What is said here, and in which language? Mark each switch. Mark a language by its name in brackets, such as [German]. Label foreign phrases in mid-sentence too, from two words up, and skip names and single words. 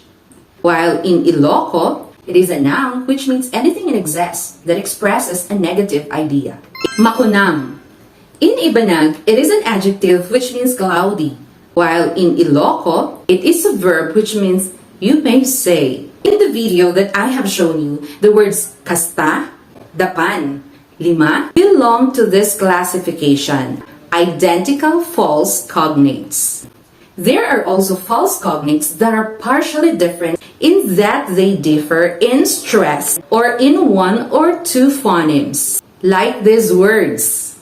[English] While in Iloko, it is a noun which means anything in excess that expresses a negative idea. Makunam. In Ibanag, it is an adjective which means cloudy, while in Iloko, it is a verb which means you may say. In the video that I have shown you, the words kasta, dapan, lima belong to this classification, identical false cognates. There are also false cognates that are partially different in that they differ in stress or in one or two phonemes, like these words.